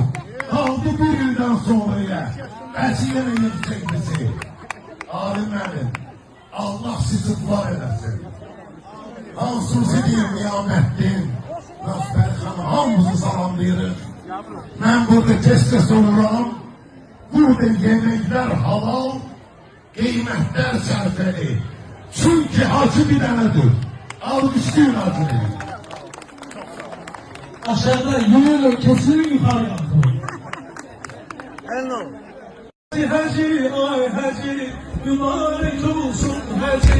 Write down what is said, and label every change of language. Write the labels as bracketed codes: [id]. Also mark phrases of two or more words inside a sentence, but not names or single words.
[az] Kaldı bir ildən sonraya, vəsilə edəcək bizi. Alim mənim, Allah sizi var eləsin. Hansusi deyim, Niyaməddin, Nasber xanı hamımızı salamlayırıq. [tr] Ben burada tez oluram. Burada yemekler halal, kıymetler sərfəli. [az] Çünkü hacı bir dənədir. Almışlayın hacını. [tr] Aşağıda yürüyorlar, kesin yukarı yapın. Hacı ay hacı, mübarek olsun hacı.